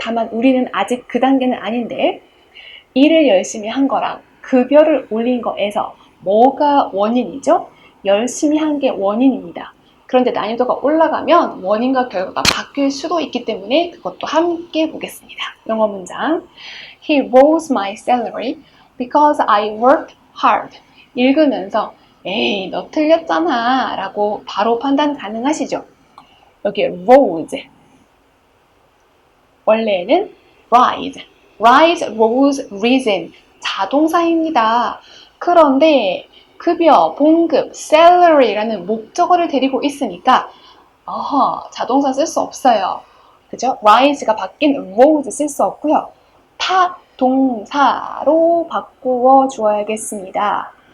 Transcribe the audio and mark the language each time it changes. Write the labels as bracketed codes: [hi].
[ko] 다만 우리는 아직 그 단계는 아닌데 일을 열심히 한 거랑 급여를 올린 거에서 뭐가 원인이죠? 열심히 한 게 원인입니다. 그런데 난이도가 올라가면 원인과 결과가 바뀔 수도 있기 때문에 그것도 함께 보겠습니다. 영어 문장. [en] He rose my salary because I worked hard. [ko] 읽으면서 에이 너 틀렸잖아 라고 바로 판단 가능하시죠? 여기 rose 원래는 rise, rose, risen 자동사입니다. 그런데 급여, 봉급, salary라는 목적어를 데리고 있으니까 자동사 쓸 수 없어요. 그죠? rise가 바뀐 rose 쓸 수 없고요. 타동사로 바꾸어 주어야겠습니다.